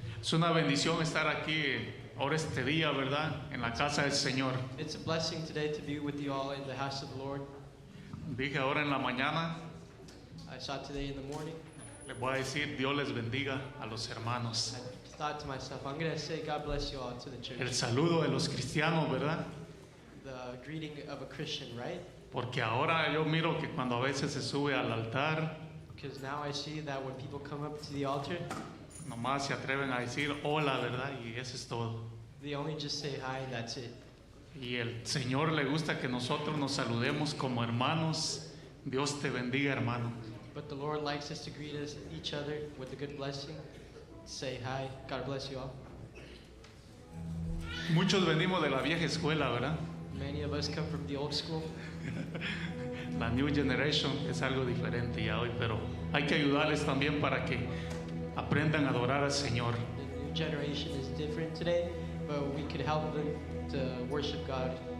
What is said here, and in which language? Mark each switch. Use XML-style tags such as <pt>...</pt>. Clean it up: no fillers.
<es>Es una bendición estar aquí ahora este día, ¿verdad? En la casa del Señor.</es> <en>It's a blessing today to be with you all in the house of the Lord.</en> <es>Dije ahora en la mañana,</es> <en>I saw today in the morning.</en> <es>les voy a decir, Dios les bendiga a los hermanos.</es> <en>I thought to myself, I'm going to say God bless you all to the church.</en> <es>El saludo de los cristianos, ¿verdad?</es> <en>The greeting of a Christian, right?</en> <es>Porque ahora yo miro que cuando a veces se sube al altar,</es> <en>Because now I see that when people come up to the altar,</en> <es>nomás se atreven a decir hola, ¿verdad? Y eso es todo.</es> <en>they only just say hi and that's it.</en> <es>Y el Señor le gusta que nosotros nos saludemos como hermanos. Dios te bendiga, hermano.</es> <en>But the Lord likes us to greet each other with a good blessing. Say hi. God bless you all.</en> <es>Muchos venimos de la vieja escuela, ¿verdad?</es> <en>Many of us come from the old school.</en> <es>La New Generation es algo diferente ya hoy, pero hay que ayudarles también para que aprendan a adorar al Señor.</es> <en>The new generation is different today, but we could help them to worship God.</en>